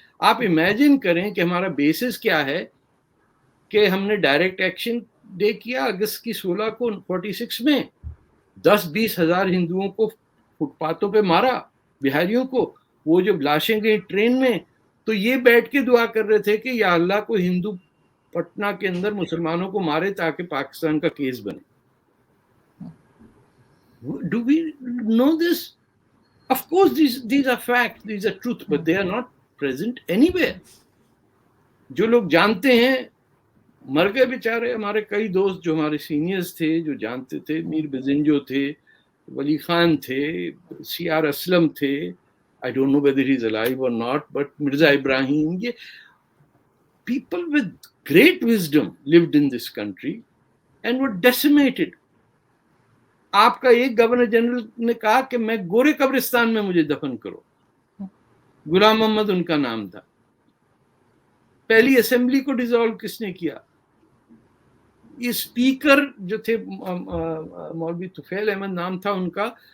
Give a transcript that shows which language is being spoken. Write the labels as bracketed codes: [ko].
[ur] آپ امیجن کریں کہ ہمارا بیسس کیا ہے کہ ہم نے ڈائریکٹ ایکشن ڈے کیا اگست کی 16 کو 46 میں، 10-20 ہزار ہندوؤں کو فٹ پاتھوں پہ مارا، بہاریوں کو. وہ جو لاشیں گئی ٹرین میں تو یہ بیٹھ کے دعا کر رہے تھے کہ یا اللہ کو ہندو پٹنہ کے اندر مسلمانوں کو مارے تاکہ پاکستان کا کیس بنے. [en] Do we know this? Of course these are facts, these are truth, but they are not present anywhere. [ur] جو لوگ جانتے ہیں مر گئے بیچارے. ہمارے کئی دوست جو ہمارے سینئرز تھے جو جانتے تھے، میر بزنجو تھے، ولی خان تھے، سی آر اسلم تھے، [en] I don't know whether he's alive or not, but Mirza Ibrahim, people with great wisdom lived in this country and were decimated. [ur] آپ کا ایک گورنر جنرل نے کہا کہ میں گورے قبرستان میں مجھے دفن کرو. غلام محمد ان کا نام تھا. پہلی اسمبلی کو ڈیزالو کس نے کیا؟ یہ اسپیکر جو تھے مولوی طفیل احمد نام تھا ان کا.